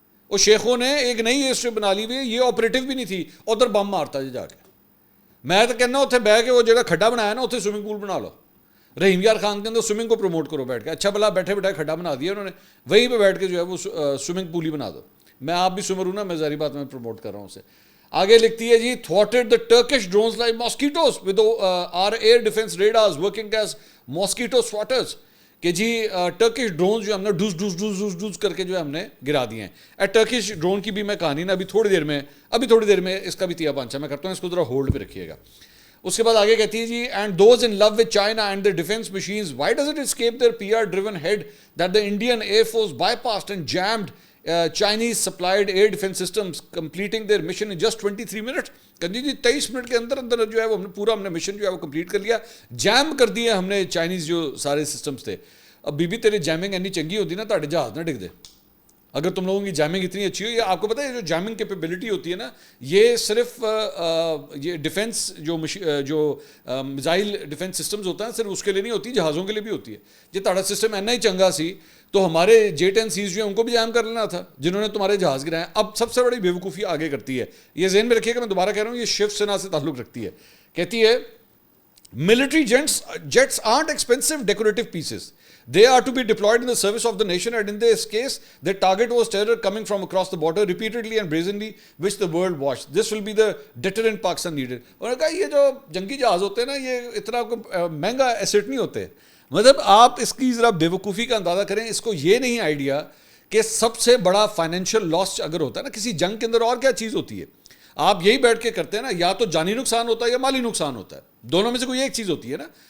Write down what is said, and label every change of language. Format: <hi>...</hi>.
<ur>اور شیخوں نے ایک نئی ایئر اسٹرپ بنا لی ہوئی ہے, یہ آپریٹو بھی نہیں تھی, ادھر بم مارتا جا کے. میں تو کہنا اتنے بہ کے وہ جگہ کھڈا بنایا نا اتنے سوئمنگ پول بنا لو, رحیم یار خان کے اندر سوئمنگ کو پروموٹ کرو بیٹھ کے. اچھا بلا بیٹھے بیٹھے کھڈا بنا دیا انہوں نے, وہیں پہ بیٹھ کے جو ہے وہ سوئمنگ پول ہی بنا دو. میں آپ بھی سوئمر ہوں نا, میں ظاہری بات میں پروموٹ کر رہا ہوں اسے. آگے لکھتی ہے جی</ur> <en>thwarted the Turkish drones like mosquitoes with our air defense radars working as mosquito swatters.</en> <ur>کہ جی ٹرکش ڈرون جو ہم نے dose dose dose dose dose کر کے جو ہے ہم نے گرا دیے ہیں. ٹرکش ڈرون کی بھی میں کہانی نا ابھی تھوڑی دیر میں اس کا بھی تیا پانچا میں کرتا ہوں, اس کو ذرا ہولڈ پہ رکھیے گا. اس کے بعد آگے کہتی ہے جی</ur> <en>And those in love with China and their defense machines, why does it escape their PR driven head that the Indian Air Force bypassed and jammed Chinese supplied air defense systems, completing their mission in just 23 minutes.</en> <ur>کہ جی 23 minute کے اندر اندر جو ہے وہ ہم نے mission جو ہے وہ کمپلیٹ کر لیا, جیم کر دیا ہم نے چائنیز جو سارے سسٹمز تھے.</ur> <pa>اب بی تیرے جیمنگ اینی چنگی ہوتی نا تاڑے جہاز نہ ڈگ دے,</pa> <ur>اگر تم لوگوں کی جیمنگ اتنی اچھی ہو. یہ آپ کو پتہ ہے جو جیمنگ کیپیبلٹی ہوتی ہے نا, یہ صرف یہ ڈیفنس جو میزائل ڈیفنس سسٹمز ہوتا ہے صرف اس کے لیے نہیں ہوتی, جہازوں کے لیے بھی ہوتی ہے.</ur> <pa>یہ تاڑا سسٹم اینا ہی چنگا سی تو</pa> <ur>ہمارے J-10Cs جو ہیں ان کو بھی جیم کر لینا تھا جنہوں نے تمہارے جہاز گرائے. اب سب سے بڑی بیوقوفی آگے کرتی ہے, یہ ذہن میں رکھیے کہ میں دوبارہ کہہ رہا ہوں یہ شیو سینا سے تعلق رکھتی ہے. کہتی ہے</ur> <en>military jets aren't expensive decorative pieces. They are to be deployed in the service of the nation, and in this case, their target was terror coming from across the border repeatedly and brazenly, which the world watched. This will be the deterrent Pakistan needed.</en> <ur>انہوں نے کہا یہ جو جنگی جہاز ہوتے ہیں نا یہ اتنا مہنگا ایسٹ نہیں ہوتے. مطلب آپ اس کی ذرا بیوقوفی کا اندازہ کریں, اس کو یہ نہیں آئیڈیا کہ سب سے بڑا فائنینشیل لاس اگر ہوتا ہے نا کسی جنگ کے اندر, اور کیا چیز ہوتی ہے, آپ یہی بیٹھ کے کرتے ہیں نا, یا تو جانی نقصان ہوتا ہے یا مالی نقصان ہوتا ہے, دونوں میں سے کوئی ایک چیز ہوتی ہے نا.</ur>